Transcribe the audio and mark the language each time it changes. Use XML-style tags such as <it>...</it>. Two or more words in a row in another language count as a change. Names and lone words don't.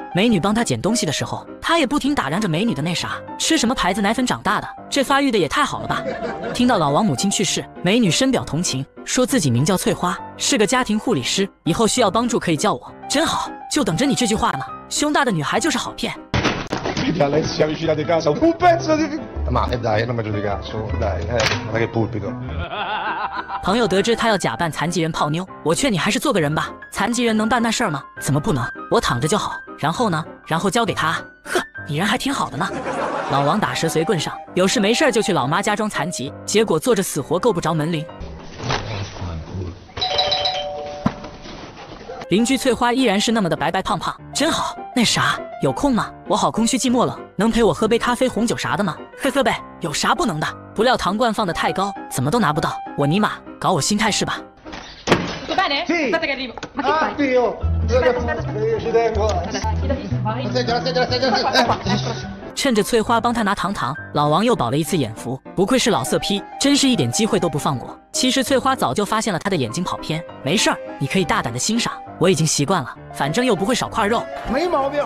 <zh>美女帮他捡东西的时候，他也不停打量着美女的那啥，吃什么牌子奶粉长大的，这发育的也太好了吧。听到老王母亲去世，美女深表同情，说自己名叫翠花，是个家庭护理师，以后需要帮助可以叫我。真好，就等着你这句话呢。胸大的女孩就是好骗。</zh> <it>Lei si è avvicinata di casa, un pezzo di... Ma dai, non mi faccio di cazzo, dai, ma che pulpito.</it> <zh>朋友得知他要假扮残疾人泡妞，我劝你还是做个人吧。残疾人能办那事儿吗？怎么不能？我躺着就好。然后呢？然后交给他。呵，你人还挺好的呢。老王打蛇随棍上，有事没事就去老妈家装残疾，结果坐着死活够不着门铃。邻居翠花依然是那么的白白胖胖，真好。那啥，有空吗？我好空虚寂寞冷，能陪我喝杯咖啡、红酒啥的吗？喝呗，有啥不能的？不料糖罐放得太高，怎么都拿不到。我尼玛，搞我心态是吧</zh> <it>？Tutto bene? Sì. Aspetta che arrivo. Ma che fai? Dio! Io ci tengo.</it> <zh>趁着翠花帮他拿糖，老王又饱了一次眼福，不愧是老色批，真是一点机会都不放过。其实翠花早就发现了他的眼睛跑偏，没事儿，你可以大胆的欣赏，我已经习惯了，反正又不会少块肉，没毛病。</zh>